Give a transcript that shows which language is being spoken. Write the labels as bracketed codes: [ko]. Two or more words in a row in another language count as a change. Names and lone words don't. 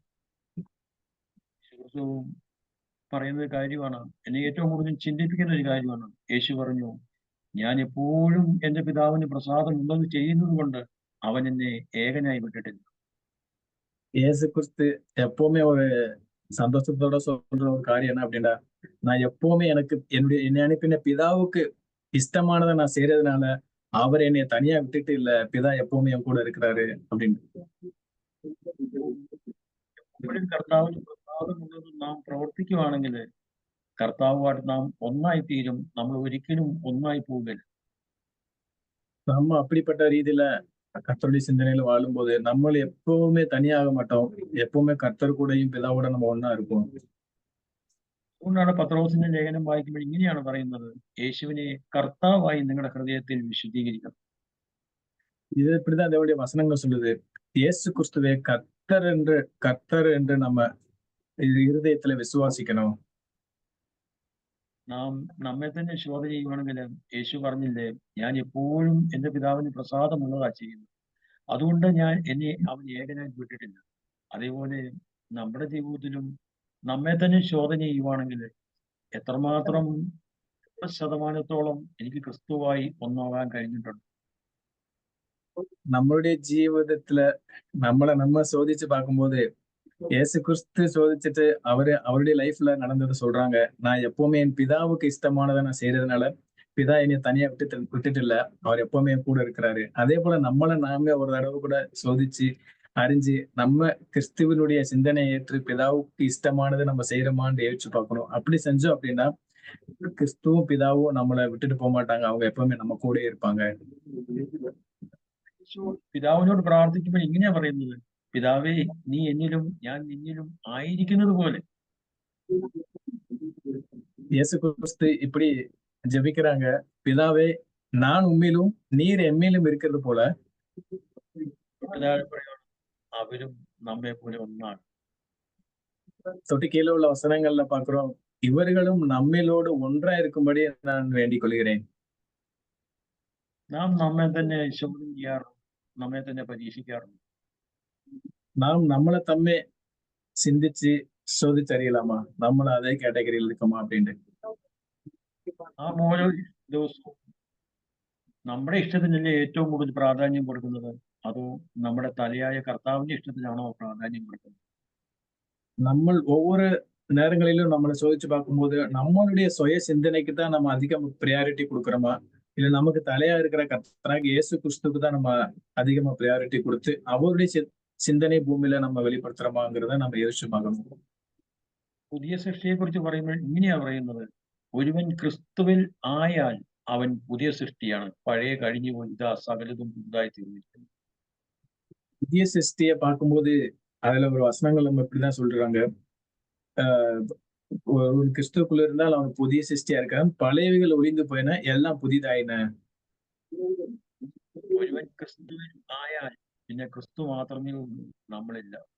[ml] യേശു പറയുന്ന ഒരു കാര്യമാണ്, എന്നെ ഏറ്റവും കൂടുതൽ ചിന്തിപ്പിക്കുന്ന ഒരു കാര്യമാണ്. യേശു പറഞ്ഞു, ഞാൻ എപ്പോഴും എന്റെ പിതാവിന് പ്രസാദം ഉള്ളത് ചെയ്യുന്നത് കൊണ്ട് അവൻ എന്നെ ഏകനായി വിട്ടിട്ടില്ല. [ta] இயேசு கிறிஸ்து எப்பவுமே ஒரு சந்தோஷத்தோட சொல்ற ஒரு காரியம் என்ன அப்படின்னா, நான் எப்பவுமே எனக்கு என்னை அனுப்பின பிதாவுக்கு இஷ்டமானதை நான் செய்யறதுனால அவர் என்னை தனியா விட்டுட்டு இல்ல, பிதா எப்பவுமே என் கூட இருக்கிறாரு அப்படின்னு. [ml] എപ്പോഴും കർത്താവിന് പ്രസാദമുള്ളത് നാം പ്രവർത്തിക്കുവാണെങ്കിൽ കർത്താവുമായിട്ട് നാം ഒന്നായി തീരും. നമ്മൾ ഒരിക്കലും ഒന്നായി പോകില്ല. [ta] நம்ம அப்படிப்பட்ட ரீதியில கர்த்தருடைய சிந்தனையில வாழும்போது நம்ம எப்பவுமே தனியாக மாட்டோம். எப்பவுமே கர்த்தர் கூடயும் பிதாவோட நம்ம ஒண்ணா இருப்போம். [ml] അതുകൊണ്ടാണ് പത്രോസിന്റെ ലേഖനം വായിക്കുമ്പോൾ ഇങ്ങനെയാണ് പറയുന്നത്, യേശുവിനെ കർത്താവായി നിങ്ങളുടെ ഹൃദയത്തിൽ വിശുദ്ധീകരിക്കണം. [ta] இது இப்படிதான் தேவனுடைய வசனங்கள் சொல்லுது. இயேசு கிறிஸ்துவே கர்த்தர் என்று நம்ம இருதயத்துல விசுவாசிக்கணும். [ml] നാം നമ്മെ തന്നെ ശോധന ചെയ്യുവാണെങ്കിൽ യേശു പറഞ്ഞില്ലേ, ഞാൻ എപ്പോഴും എന്റെ പിതാവിന് പ്രസാദമുള്ളതാ ചെയ്യുന്നത്. അതുകൊണ്ട് അവൻ ഏകനായി വിട്ടിട്ടില്ല. അതേപോലെ നമ്മുടെ ജീവിതത്തിലും നമ്മെ തന്നെ ശോധന ചെയ്യുവാണെങ്കിൽ എത്രമാത്രം ശതമാനത്തോളം എനിക്ക് ക്രിസ്തുവായി ഒന്നാവാൻ കഴിഞ്ഞിട്ടുണ്ട്. [ta] நம்மளுடைய ஜீவிதத்துல நம்ம சோதிச்சு பார்க்கும்போது இயேசு கிறிஸ்து சோதிச்சுட்டு அவருடைய லைஃப்ல நடந்ததை சொல்றாங்க. நான் எப்பவுமே என் பிதாவுக்கு இஷ்டமானதை நான் செய்யறதுனால பிதா என்னை தனியா விட்டுட்டு இல்ல, அவர் எப்பவுமே என் கூட இருக்கிறாரு. அதே போல நாமே ஒரு தடவை கூட சோதிச்சு அறிஞ்சு நம்ம கிறிஸ்துவனுடைய சிந்தனையை ஏற்று பிதாவுக்கு இஷ்டமானதை நம்ம செய்யறோமான்னு யோசிச்சு பார்க்கணும். அப்படி செஞ்சோம் அப்படின்னா கிறிஸ்துவும் பிதாவும் நம்மளை விட்டுட்டு போக மாட்டாங்க. அவங்க எப்பவுமே நம்ம கூட இருப்பாங்க. [ml] പിതാവിനോട് പ്രാർത്ഥിക്കുമ്പോൾ ഇങ്ങനെയാ പറയുന്നത്, പിതാവേ നീ എന്നിലും ഞാൻ നിന്നിലും ആയിരിക്കുന്നത് പോലെ. [ta] இயேசு கிறிஸ்து இப்படி ஜெபிக்கிறாங்க, பிதாவே நான் உம்மிலும் நீர் எம்மிலும் இருக்கிறது போல [ml] അവരും നമ്മെ പോലെ ഒന്നാണ്. [ta] தொட்டு கீழே உள்ள வசனங்கள்ல பாக்குறோம், இவர்களும் நம்மிலோடு ஒன்றா இருக்கும்படி நான் வேண்டிக் கொள்கிறேன். [ml] നാം നമ്മെ തന്നെ ശോധന ചെയ്യാറുണ്ട്, നമ്മെ തന്നെ പരീക്ഷിക്കാറുണ്ട്. [ta] நாம் நம்மளை தம்மே சிந்திச்சு சோதிச்சறியலாமா, நம்மள அதே கேட்டகரியில் இருக்குமா அப்படின்ட்டு. [ml] നാം ഓരോ ദിവസവും നമ്മുടെ ഇഷ്ടത്തിനല്ലേ ഏറ്റവും കൂടുതൽ പ്രാധാന്യം കൊടുക്കുന്നത്, അതോ നമ്മുടെ തലയായ കർത്താവിന്റെ ഇഷ്ടത്തിനാണോ പ്രാധാന്യം കൊടുക്കുന്നത്? [ta] நம்ம ஒவ்வொரு நேரங்களிலும் நம்மளை சோதிச்சு பார்க்கும்போது நம்மளுடைய சுய சிந்தனைக்கு தான் நம்ம அதிகம் ப்ரியாரிட்டி கொடுக்குறோமா, இல்ல நமக்கு தலையா இருக்கிற கர்த்தராகிய இயேசு கிறிஸ்துக்கு தான் நம்ம அதிகமா ப்ரியாரிட்டி கொடுத்து அவருடைய சிந்தனை பூமியில நம்ம வெளிப்படுத்துறோமாங்கிறத நம்ம யோசிச்சு பார்க்கணும். [ml] പുതിയ സൃഷ്ടിയെ കുറിച്ച് പറയുമ്പോൾ ഇങ്ങനെയാ പറയുന്നത്, ഒരുവൻ ക്രിസ്തുവിൽ ആയാൽ അവൻ പുതിയ സൃഷ്ടിയാണ്, പഴയ കഴിഞ്ഞു പോയി, ഇതാ സകലതും പുതുതായി തീർന്നിരിക്കുന്നു. [ta] புதிய சிருஷ்டியை பார்க்கும்போது அதுல ஒரு வசனங்கள் நம்ம இப்படிதான் சொல்றாங்க, ஆஹ் ஒரு கிறிஸ்துக்குள்ள இருந்தால் அவன் புதிய சிருஷ்டியா இருக்கான், பழையவைகள் ஒழிந்து போயின எல்லாம் புதிதாயின. [ml] ഒരുവൻ ക്രിസ്തുവിൽ ആയാൽ പിന്നെ ക്രിസ്തു മാത്രമേ ഉള്ളൂ, നമ്മളില്ല.